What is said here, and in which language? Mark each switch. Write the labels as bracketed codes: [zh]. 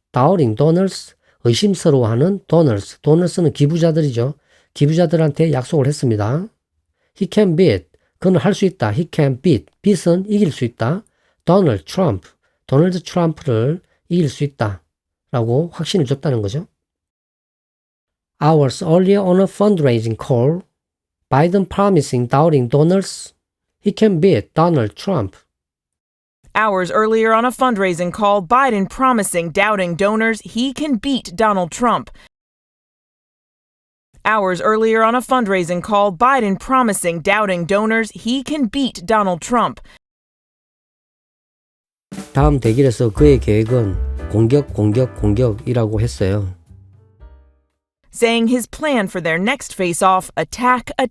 [en] doubting donors, [ko] 의심스러워하는 donors는 기부자들이죠. 기부자들한테 약속을 했습니다. [en] He can beat, [ko] 그는 할 수 있다. [en] He can beat [ko] 은 이길 수 있다. 도널드 트럼프를 이길 수 있다. 라고 확신을 줬다는 거죠. [en] Hours earlier on a fundraising call, Biden promising doubting donors he can beat Donald Trump. Hours earlier on a fundraising call, Biden promising doubting donors he can beat Donald Trump. Hours earlier on a fundraising call, Biden promising doubting donors he can beat Donald Trump. [ko] 다음 대결에서 그의 계획은 공격이라고 했어요. [en] Saying his plan for their next face-off, attack.